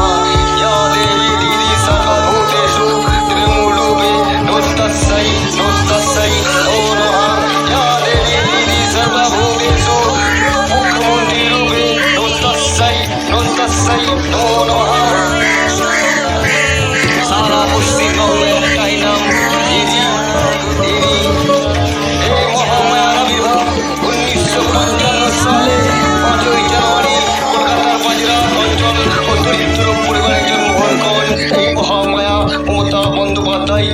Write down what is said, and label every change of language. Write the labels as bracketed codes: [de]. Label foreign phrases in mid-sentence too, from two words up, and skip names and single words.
[sa] या देवी गिरि सर्वभूतेषु निर्मूलरूपे नमस्तस्यै नमो नमः। या देवी गिरि सर्वभूतेषु मुख्यमन्त्रीरूपे नमस्तस्यै नमो नमः। [bn] सारा पश्चिमबঙ্গে একটাই নাম দেবী। এই মহামায়ার আবির্ভাব 1955 সালে 5ই জানুয়ারি কলকাতার বাজরা অঞ্চল ও দরিদ্র পরিবারে জন্মগ্রহণ করেন এই মহামায়া মমতা বন্দ্যোপাধ্যায়।